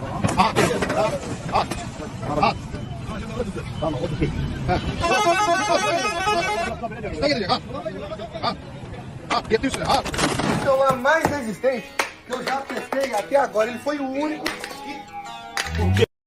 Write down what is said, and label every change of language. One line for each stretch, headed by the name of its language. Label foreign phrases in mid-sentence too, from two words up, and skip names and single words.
Turkish: At. At. At. Tamam, o tutuyor. Üstüne gelecek, at. At. At, getir üstüne, at.
Portuguese: O celular mais resistente que eu já testei até agora. Ele foi o único que...